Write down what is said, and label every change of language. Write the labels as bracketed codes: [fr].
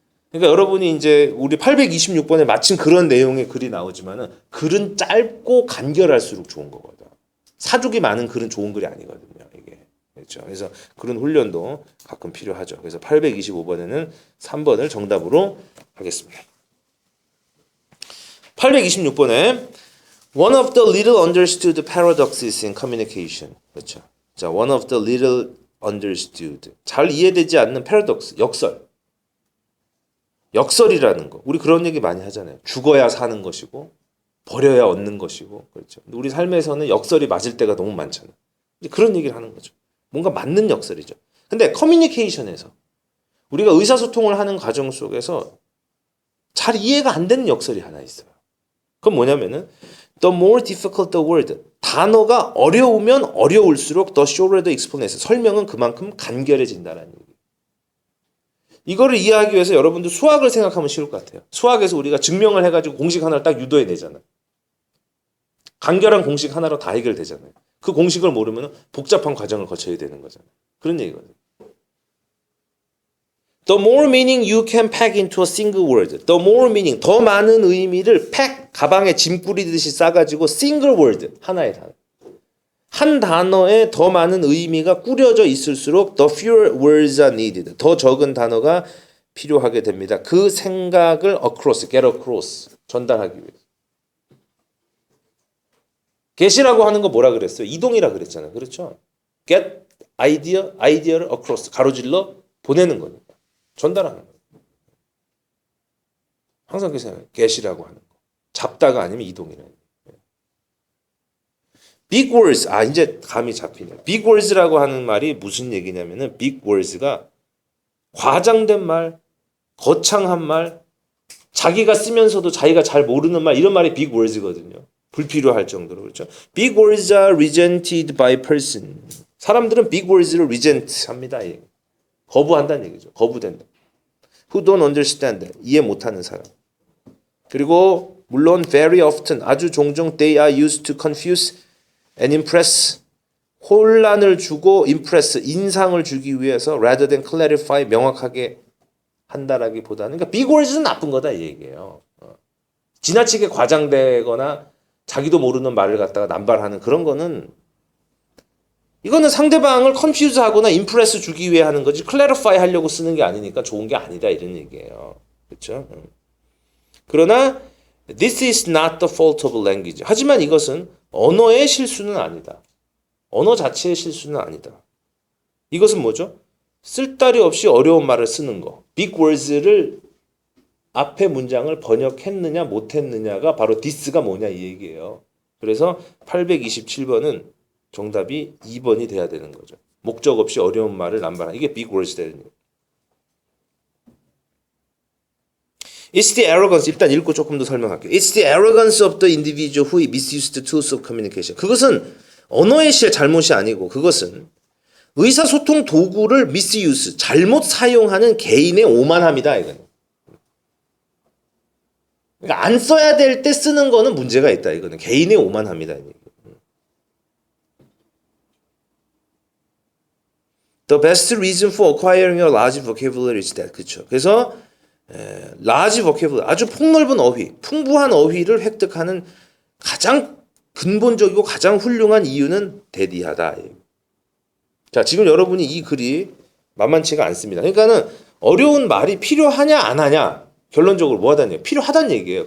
[ko] 그러니까 여러분이 이제 우리 826번에 마침 그런 내용의 글이 나오지만은 글은 짧고 간결할수록 좋은 거거든. 사족이 많은 글은 좋은 글이 아니거든요. 이게. 그렇죠. 그래서 그런 훈련도 가끔 필요하죠. 그래서 825번에는 3번을 정답으로 하겠습니다. [en] 826번에 One of the little understood paradoxes in communication. [ko] 그렇죠. [en] 자, one of the little understood. [ko] 잘 이해되지 않는 paradox, 역설. 역설이라는 거. 우리 그런 얘기 많이 하잖아요. 죽어야 사는 것이고 버려야 얻는 것이고. 그렇죠. 근데 우리 삶에서는 역설이 맞을 때가 너무 많잖아요. 이제 그런 얘기를 하는 거죠. 뭔가 맞는 역설이죠. 근데 커뮤니케이션에서 우리가 의사소통을 하는 과정 속에서 잘 이해가 안 되는 역설이 하나 있어요. 그건 뭐냐면은 [en] The more difficult the word. [ko] 단어가 어려우면 어려울수록 [en] the shorter the explanation. [ko] 설명은 그만큼 간결해진다는 얘기. 이거를 이해하기 위해서 여러분들 수학을 생각하면 쉬울 것 같아요. 수학에서 우리가 증명을 해가지고 공식 하나를 딱 유도해내잖아요. 간결한 공식 하나로 다 해결되잖아요. 그 공식을 모르면 복잡한 과정을 거쳐야 되는 거잖아요. 그런 얘기거든요. [en] The more meaning you can pack into a single word. The more meaning, [ko] 더 많은 의미를 pack, 가방에 짐 꾸리듯이 싸가지고 [en] single word, [ko] 하나의 단어. 한 단어에 더 많은 의미가 꾸려져 있을수록 [en] the fewer words are needed. [ko] 더 적은 단어가 필요하게 됩니다. 그 생각을 across, get across, 전달하기 위해서. get이라고 하는 거 뭐라 그랬어요? 이동이라 그랬잖아요. 그렇죠? get 아이디어를 across, 가로질러 보내는 거니까. 전달하는 거예요. 항상 그 생각해요. get이라고 하는 거. 잡다가 아니면 이동이라. big words, 이제 감이 잡히네. big words라고 하는 말이 무슨 얘기냐면은 big words가 과장된 말, 거창한 말, 자기가 쓰면서도 자기가 잘 모르는 말, 이런 말이 big words거든요. 불필요할 정도로. 그렇죠? [en] big words are resented by person. [ko] 사람들은 big words를 resent 합니다. 거부한다는 얘기죠. 거부된다. [en] who don't understand. [ko] 이해 못하는 사람. 그리고 물론 [en] very often, [ko] 아주 종종 [en] they are used to confuse and impress. [ko] 혼란을 주고 impress, 인상을 주기 위해서 [en] rather than clarify, [ko] 명확하게 한다라기보다는, 그러니까 big words는 나쁜 거다 이 얘기예요. 지나치게 과장되거나 자기도 모르는 말을 갖다가 남발하는 그런 거는, 이거는 상대방을 confuse하거나 impress 주기 위해 하는 거지 clarify 하려고 쓰는 게 아니니까 좋은 게 아니다 이런 얘기예요. 그렇죠? 그러나 [en] this is not the fault of language. [ko] 하지만 이것은 언어의 실수는 아니다. 언어 자체의 실수는 아니다. 이것은 뭐죠? 쓸데리 없이 어려운 말을 쓰는 거. big words를 앞에 문장을 번역했느냐 못했느냐가 바로 this가 뭐냐 이 얘기예요. 그래서 827번은 정답이 2번이 돼야 되는 거죠. 목적 없이 어려운 말을 남발하는, 이게 big words 되는 거예요. [en] It's the arrogance. [ko] 일단 읽고 조금 더 설명할게요. [en] It's the arrogance of the individual who misused the tools of communication. [ko] 그것은 언어의 잘못이 아니고 그것은 의사소통 도구를 misuse, 잘못 사용하는 개인의 오만함이다. 이거는. 그러니까 안 써야 될 때 쓰는 거는 문제가 있다. 이거는 개인의 오만함이다. [en] The best reason for acquiring a large vocabulary is that. [ko] 그렇죠. 그래서 large vocabulary, 아주 폭넓은 어휘, 풍부한 어휘를 획득하는 가장 근본적이고 가장 훌륭한 이유는 대디하다. 자, 지금 여러분이 이 글이 만만치가 않습니다. 그러니까는 어려운 말이 필요하냐 안 하냐, 결론적으로 뭐 하다는 얘기예요? 필요하다는 얘기예요.